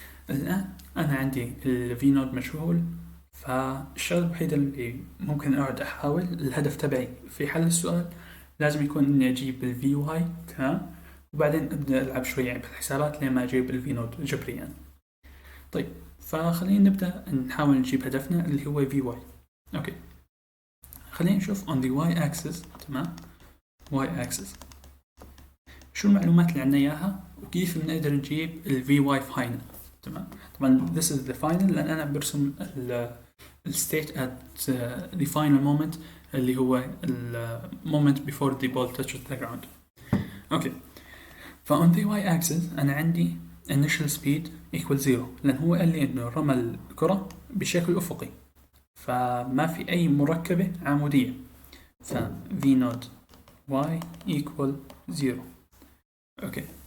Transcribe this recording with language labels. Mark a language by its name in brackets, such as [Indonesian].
[Arabic] الآن أنا عندي ال v naught مجهول، فالشغلة الوحيدة اللي ممكن أقعد أحاول الهدف تبعي في حل السؤال لازم يكون إني أجيب ال vy. تمام. وبعدين أبدأ ألعب شوية بالحسابات لين ما أجيب ال v naught جبريا. طيب فخلينا نبدأ نحاول نجيب هدفنا اللي هو vy. أوكي، خلينا نشوف [English] on the y axis. [Arabic] تمام. y axis شو المعلومات اللي عنا إياها وكيف بنقدر نجيب ال vy final. تمام. طبعا [English] this is the final [Arabic] لأن أنا برسم ال [English] state at the final moment [Arabic] اللي هو ال [English] moment before the ball touches the ground. [Arabic] أوكي. [English] on the y axis [Arabic] أنا عندي [English] initial speed equal 0 [Arabic] لأن هو قال لي إنه رمى الكرة بشكل أفقي فما في أي مركبة عمودية، ف [English] v naught y equal 0. [Arabic] أوكي.